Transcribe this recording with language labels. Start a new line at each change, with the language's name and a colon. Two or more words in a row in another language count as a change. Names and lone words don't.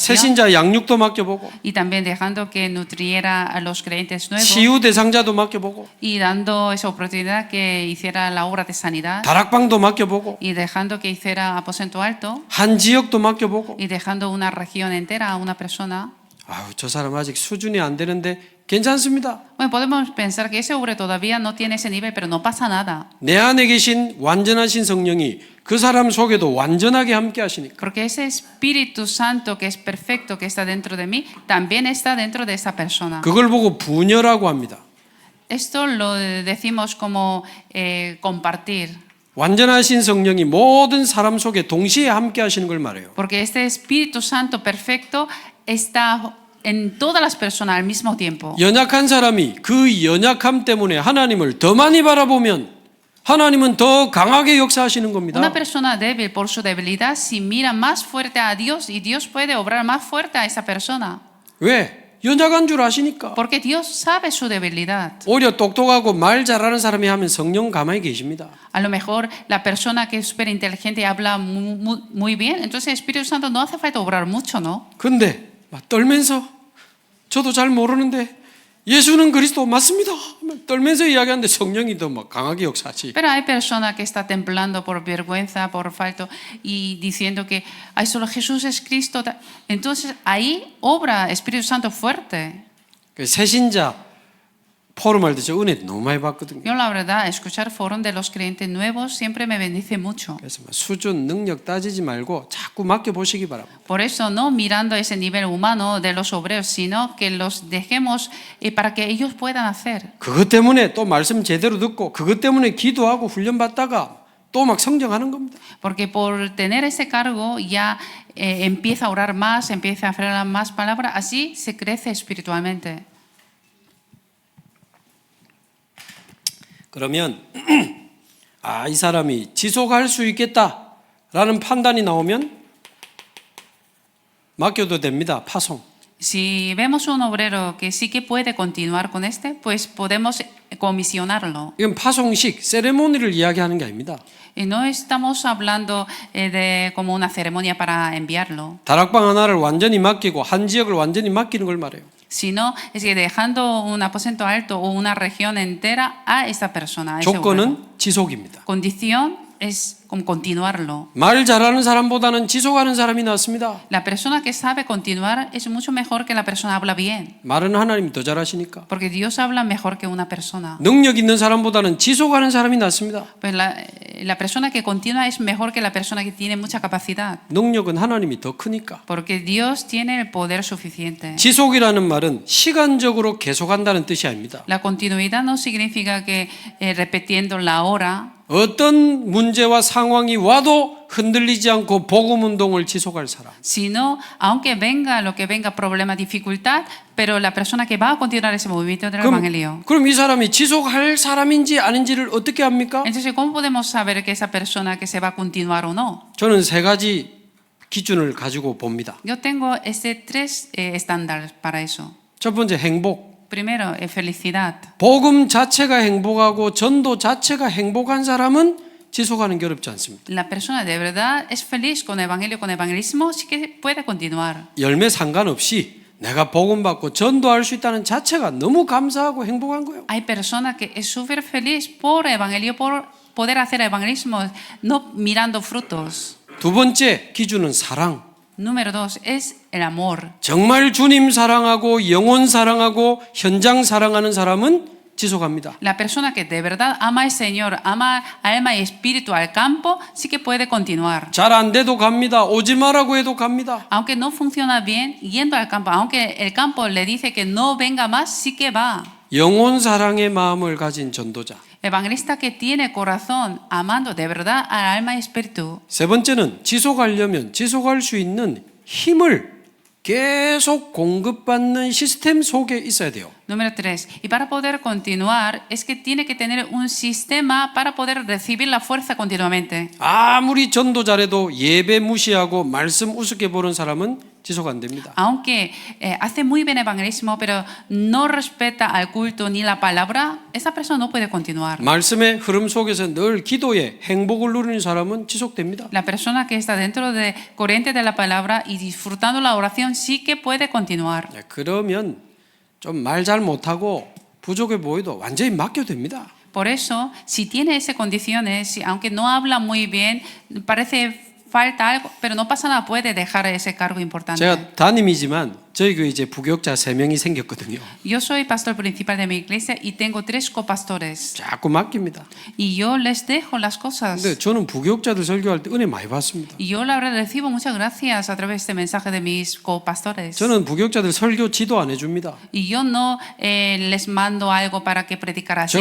Korean: 새신자 양육도 맡겨보고
Spanish: y también dejando que nutriera a los creyentes nuevos
Korean: 치유 대상자도 맡겨보고
Spanish: y dando esa oportunidad que hiciera la obra de sanidad
Korean: 다락방도 맡겨보고
Spanish: y dejando que hiciera aposento alto
Korean: 한 지역도 맡겨보고
Spanish: y dejando una región entera a una persona.
Korean: 아유 저 사람 아직 수준이 안 되는데 괜찮습니다.
Spanish: Bueno, podemos pensar que ese hombre todavía no tiene ese nivel, pero no pasa nada.
Korean: 내 안에 계신 완전하신 성령이 그 사람 속에도 완전하게 함께 하시니까
Spanish: Porque ese Espíritu Santo que es perfecto, que está dentro de mí, también está dentro de esa persona.
Korean: 그걸 보고 분열하고 합니다.
Spanish: Esto lo decimos como compartir.
Korean: 완전하신 성령이 모든 사람 속에 동시에 함께 하시는 걸 말해요.
Spanish: Porque este Espíritu Santo perfecto está en todas las personas al mismo tiempo.
Korean: 연약한 사람이 그 연약함 때문에 하나님을 더 많이 바라보면 하나님은 더 강하게 역사하시는 겁니다.
Spanish: Una persona débil por su debilidad, si mira más fuerte a Dios y Dios puede obrar más fuerte a esa persona.
Korean: 왜? 연약한 줄 아시니까.
Spanish: Porque Dios sabe su debilidad.
Korean: 오히려 똑똑하고 말 잘하는 사람이 하면 성령 가만히 계십니다.
Spanish: A lo mejor la persona que es súper inteligente y habla muy bien, entonces el Espíritu Santo no hace falta obrar mucho, ¿no?
Korean: 근데 막 떨면서 저도 잘 모르는데 예수는 그리스도 맞습니다. 떨면서 이야기하는데 성령이 더 막 강하게 역사하시.
Spanish: Pero hay persona que está temblando por vergüenza, por falto y diciendo que ay, solo Jesús es Cristo. Entonces ahí obra Espíritu Santo fuerte.
Korean: 그 새신자 포럼 할 때 저 은혜 너무 많이 받거든요.
Spanish: Yo la verdad, escuchar foros de los creyentes nuevos siempre me bendice mucho.
Korean: 그래서 막 수준 능력 따지지 말고 자꾸 맡겨 보시기 바랍니다.
Spanish: Por eso, no mirando ese nivel humano de los obreros, sino que los dejemos para que ellos puedan hacer.
Korean: 그것 때문에 또 말씀 제대로 듣고 그것 때문에 기도하고 훈련 받다가 또 막 성장하는 겁니다.
Spanish: Porque por tener ese cargo ya empieza a orar más, empieza a hablar más palabras, así se crece espiritualmente.
Korean: 그러면 이 사람이 지속할 수 있겠다라는 판단이 나오면 맡겨도 됩니다. 파송.
Spanish: Si vemos un obrero que sí que puede continuar con pues podemos comisionarlo.
Korean: 이건 파송식, 세레모니를 이야기하는 게 아닙니다.
Spanish: Y no estamos hablando de como una ceremonia para enviarlo,
Korean: 다락방 하나를 완전히 맡기고 한 지역을 완전히 맡기는 걸 말해요.
Spanish: sino es que dejando un aposento alto o una región entera a esa persona. A ese obrero.
Korean: 조건은 지속입니다.
Spanish: Condición es como continuarlo.
Korean: 말 잘하는 사람보다는 지속하는 사람이 낫습니다.
Spanish: La persona que sabe continuar es mucho mejor que la persona que habla bien,
Korean: 말은 하나님이 더 잘하시니까.
Spanish: porque Dios habla mejor que una persona.
Korean: 능력 있는 사람보다는 지속하는 사람이 낫습니다.
Spanish: Pues la persona que continúa es mejor que la persona que tiene mucha capacidad,
Korean: 능력은 하나님이 더 크니까.
Spanish: porque Dios tiene el poder suficiente.
Korean: 지속이라는 말은 시간적으로 계속한다는 뜻이 아닙니다.
Spanish: La continuidad no significa que repitiendo la hora.
Korean: 어떤 문제와 상황이 와도 흔들리지 않고 복음 운동을 지속할 사람.
Spanish: Sino, aunque venga lo que venga, problema, dificultad, pero la persona que va a continuar ese movimiento del Evangelio.
Korean: 그럼 이 사람이 지속할 사람인지 아닌지를 어떻게 합니까?
Spanish: Entonces, ¿cómo podemos saber que esa persona que se va a continuar o no?
Korean: 저는 세 가지 기준을 가지고 봅니다.
Spanish: Yo tengo tres estándares para eso.
Korean: 첫 번째 행복.
Spanish: Primero, felicidad.
Korean: 복음 자체가 행복하고 전도 자체가 행복한 사람은 지속하는 게 어렵지 않습니다.
Spanish: La persona de verdad es feliz con evangelio, con evangelismo, sí que puede continuar.
Korean: 열매 상관없이 내가 복음 받고 전도할 수 있다는 자체가 너무 감사하고 행복한 거예요.
Spanish: Hay personas que es súper feliz por evangelio, por poder hacer evangelismo, no mirando frutos.
Korean: 두 번째 기준은 사랑.
Spanish: Número 2 es el amor.
Korean: 정말 주님 사랑하고 영혼 사랑하고 현장 사랑하는 사람은 지속합니다.
Spanish: La persona que de verdad ama al Señor, ama alma y espíritu al campo, sí que puede continuar.
Korean: 잘 안 돼도 갑니다. 오지 마라고 해도 갑니다.
Spanish: Aunque no funciona bien, yendo al campo, aunque el campo le dice que no venga más, sí que va.
Korean: 영혼 사랑의 마음을 가진 전도자.
Spanish: Evangelista que tiene corazón, amando de verdad al alma y espíritu.
Korean: 세 번째는 지속하려면 지속할 수 있는 힘을 계속 공급받는 시스템 속에 있어야 돼요.
Spanish: Número 3. Y para poder continuar es que tiene que tener un sistema para poder recibir la fuerza continuamente.
Korean: 아무리 전도 잘해도 예배 무시하고 말씀 우습게 보는 사람은 지속 안 됩니다.
Spanish: Aunque hace muy bien evangelismo, pero no respeta al culto ni la palabra, esa persona no puede continuar.
Korean: 말씀의 흐름 속에서 늘 기도에 행복을 누리는 사람은 지속됩니다.
Spanish: La persona que está dentro de corriente de la palabra y disfrutando la oración sí que puede continuar.
Korean: 그러면 좀 말 잘 못하고 부족해 보여도 완전히 맡겨도 됩니다.
Spanish: Por eso, si tiene esas condiciones, aunque no habla muy bien, parece falta algo, pero no pasa nada, puede dejar ese cargo importante.
Korean: 제가 담임이지만 저희 교회 이제 부교육자 3명이 생겼거든요.
Spanish: Yo soy pastor principal de mi iglesia y tengo 3 copastores.
Korean: 자꾸 맡깁니다.
Spanish: Y yo les dejo las cosas.
Korean: 근데 저는 부교육자들 설교할 때 은혜 많이 받습니다.
Spanish: Y yo la verdad recibo muchas gracias a través de este mensaje de mis copastores.
Korean: 저는 부교육자들 설교 지도 안 해줍니다.
Spanish: Y yo no les mando algo para que predicar así.